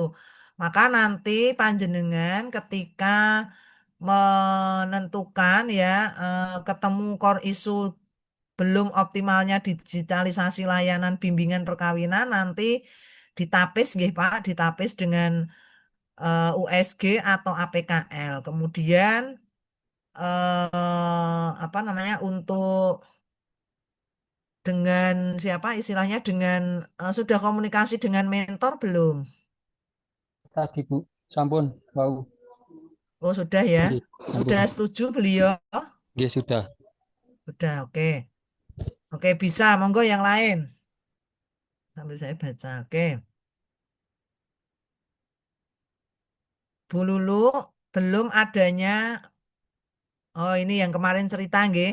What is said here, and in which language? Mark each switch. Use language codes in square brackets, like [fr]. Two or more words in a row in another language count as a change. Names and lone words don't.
[id] Maka nanti panjenengan ketika menentukan ya ketemu core isu belum optimalnya digitalisasi layanan bimbingan perkawinan nanti ditapis nggih Pak, ditapis dengan USG atau APKL. Kemudian apa namanya untuk dengan siapa istilahnya dengan sudah komunikasi dengan mentor belum? Tadi, [jv] Bu. Sampun, wau. [id] Oh, sudah ya. [jv] Nggih, sampun. [id] Sudah setuju beliau? Nggih, sudah. Sudah, oke. Oke, bisa. Monggo yang lain. Sambil saya baca. Oke. Bu Lulu, belum adanya, oh ini yang kemarin cerita, nggih.